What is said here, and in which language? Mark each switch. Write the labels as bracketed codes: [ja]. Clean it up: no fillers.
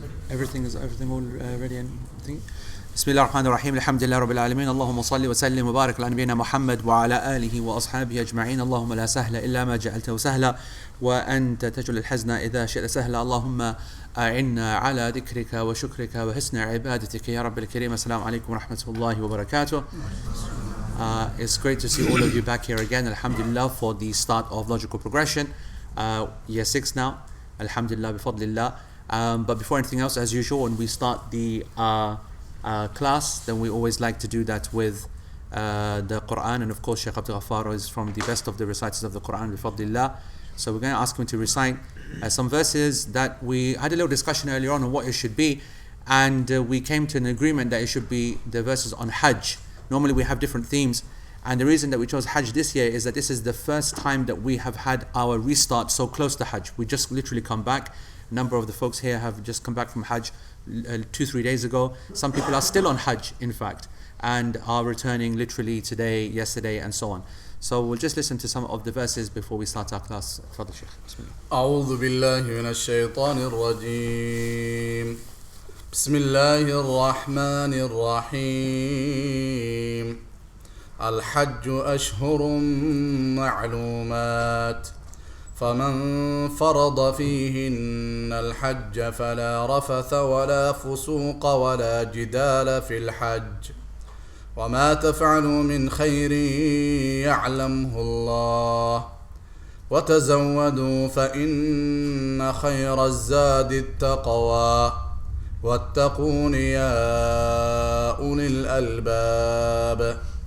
[en] Everything all ready and thing? [ar] بسم الله الرحمن الرحيم الحمد لله رب العالمين اللهم صل وسلم وبارك على نبينا محمد وعلى آله وأصحابه أجمعين اللهم لا سهل إلا ما جعلته سهلا وأنت تجعل الحزن إذا شئت سهلا اللهم أعنا على ذكرك وشكرك وحسن عبادتك يا رب الكريم. السلام عليكم ورحمة الله وبركاته. [en] It's great to see all of you back here again, alhamdulillah, for the start of logical progression. Year 6 now, alhamdulillah, bifadlillah. But before anything else, as usual, when we start the class, then we always like to do that with the Quran, and of course Shaykh Abdul Ghaffar is from the best of the reciters of the Quran, bifadlillah. So we're going to ask him to recite some verses that we had a little discussion earlier on what it should be, and we came to an agreement that it should be the verses on Hajj. Normally we have different themes, and the reason that we chose Hajj this year is that this is the first time that we have had our restart so close to Hajj. We just literally come back. A number of the folks here have just come back from Hajj 2-3 days ago. Some people are still on Hajj, in fact, and are returning literally today, yesterday, and so on. So we'll just listen to some of the verses before we start our class. Fadl Shaykh. Bismillah. [ar] أعوذ بالله من الشيطان الرجيم. بسم الله الرحمن الرحيم. الحج أشهر معلومات فمن فرض فيهن الحج فلا رفث ولا فسوق ولا جدال في الحج وما تفعلوا من خير يعلمه الله وتزودوا فإن خير الزاد التقوى واتقون يا أولي الألباب.